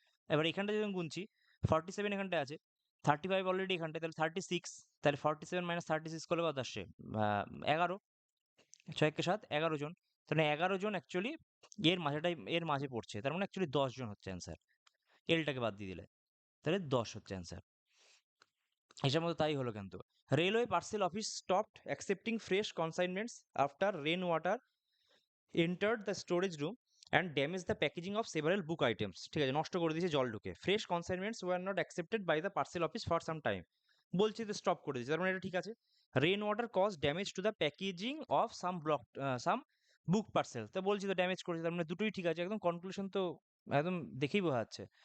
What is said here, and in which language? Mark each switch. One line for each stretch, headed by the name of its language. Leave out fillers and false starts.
Bangla: এবার এখানটা যখন গুনছি, 47 এখানটায় আছে, 35 অলরেডি এখানটায়, তাহলে 36, তাহলে 47 মাইনাস 36 করলে কত আসছে, 11, 6 কে 7, 11 জন, তাহলে 11 জন অ্যাকচুয়ালি এর মাঝে পড়ছে, তার মানে অ্যাকচুয়ালি 10 জন হচ্ছে অ্যান্সার। এলটাকে বাদ দিয়ে দিলে তাহলে 10 হচ্ছে অ্যান্সার। হিসাব মতো তাই হলো কিন্তু।
English: Railway parcel office stopped accepting fresh consignments after rain water entered the storage room and damaged the packaging of several book items।
Bangla: ঠিক আছে, নষ্ট করে দিয়েছে জল ঢুকে।
English: Fresh consignments were not accepted by the parcel office for some time.
Bangla: বলছি তো stop করে দিয়েছে, তার মানে এটা ঠিক আছে।
English: rain water cause damage to the packaging of some block some book parcel,
Bangla: তো বলছি তো ড্যামেজ করেছে, তার মানে দুটোই ঠিক আছে, একদম কনক্লুশন তো একদম দেখেই বোঝা যাচ্ছে।